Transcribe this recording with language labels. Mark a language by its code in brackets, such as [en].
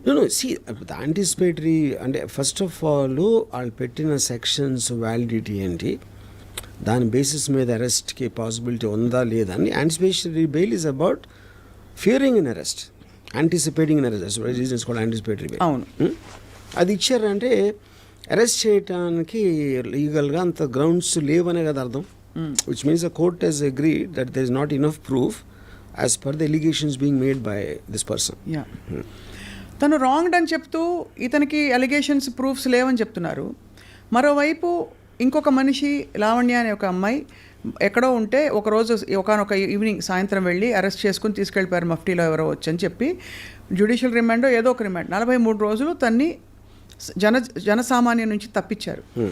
[te] No see anticipatory అంటే first of all వాళ్ళు పెట్టిన సెక్షన్స్ వ్యాలిడిటీ ఏంటి, దాని బేసిస్ మీద అరెస్ట్కి పాసిబిలిటీ ఉందా లేదా అని. [en] Anticipatory bail is about fearing in arrest, anticipating in arrest. [te] Reasons కూడా యాంటిసిపేటరీ బెయిల్. అవును, అది ఇచ్చారంటే అరెస్ట్ చేయడానికి లీగల్గా అంత గ్రౌండ్స్ లేవనే కదా అర్థం. [en] Which means the court has agreed that there is not enough proof as per the allegations being made by this person. Yeah. [te] తను రాంగ్డ్ అని చెప్తూ ఇతనికి అలిగేషన్స్ ప్రూఫ్స్ లేవని చెప్తున్నారు. మరోవైపు ఇంకొక మనిషి లావణ్య అనే ఒక అమ్మాయి ఎక్కడో ఉంటే ఒకరోజు ఒకనొక ఈవినింగ్ సాయంత్రం వెళ్ళి అరెస్ట్ చేసుకుని తీసుకెళ్ళిపోయారు మఫ్టీలో ఎవరో వచ్చని చెప్పి. జ్యుడిషియల్ రిమాండో ఏదో ఒక రిమాండ్ 43 రోజులు తన్ని జనసామాన్యం నుంచి తప్పించారు.